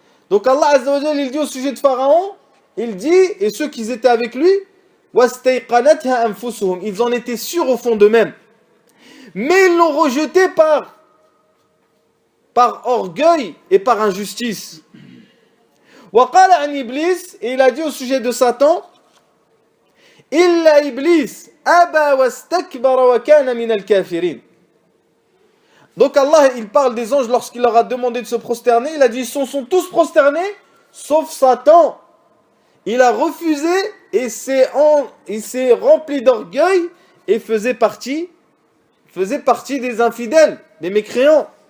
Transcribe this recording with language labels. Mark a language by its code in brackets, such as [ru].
[fr] Donc Allah Azza wa Jal, il dit au sujet de Pharaon, il dit, et ceux qui étaient avec lui, [ar] وَاسْتَيْقَنَتْهَا أَنفُسُهُمْ, [fr] ils en étaient sûrs au fond d'eux-mêmes. Mais ils l'ont rejeté par orgueil et par injustice. [ar] وَقَالَ عَنْ إِبْلِيسِ, [fr] et il a dit au sujet de Satan, [ar] إِلَّا إِبْلِيسِ أَبَى وَاسْتَكْبَرَ وَكَانَ مِنَ الْكَافِرِينَ. [fr] Donc Allah, il parle des anges lorsqu'il leur a demandé de se prosterner. Il a dit, ils sont tous prosternés, sauf Satan. Il a refusé et il s'est rempli d'orgueil et faisait partie des infidèles, des mécréants.